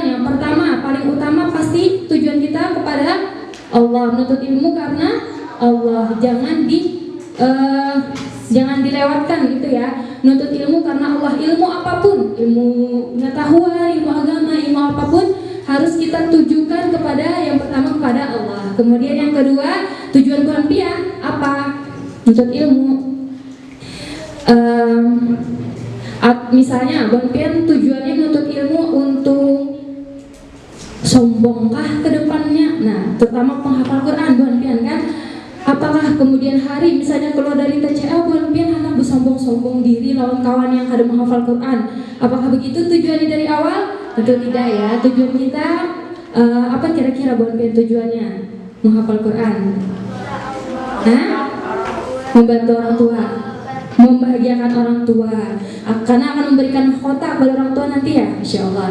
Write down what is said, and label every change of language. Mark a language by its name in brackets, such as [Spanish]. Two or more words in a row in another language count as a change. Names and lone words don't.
[Indonesian] Yang pertama, paling utama pasti tujuan kita kepada Allah, menuntut ilmu karena Allah. Jangan dilewatkan gitu ya. Menuntut ilmu karena Allah. Ilmu apapun, ilmu pengetahuan, ilmu agama, ilmu apapun, harus kita tujukan kepada yang pertama kepada Allah. Kemudian yang kedua, tujuan [Banjar] Buhan Pian [Indonesian] apa? Menuntut ilmu. Misalnya [Banjar] Buhan Pian [Indonesian] tujuannya menuntut ilmu untuk sombongkah ke depannya? Nah, terutama penghafal Quran [Banjar] Buhan Pian [Indonesian] kan. Apakah kemudian hari misalnya keluar dari TCA [Banjar] Buhan Pian [Indonesian] anak bersombong-sombong diri lawan kawan yang kada menghafal Quran? Apakah begitu tujuannya dari awal? Tentu tidak ya. Tujuan kita apa kira-kira [Banjar] Buhan Pian [Indonesian] tujuannya menghafal Quran? Membantu orang tua, membahagiakan orang tua, karena akan memberikan mahkota kepada orang tua nanti ya, insya Allah.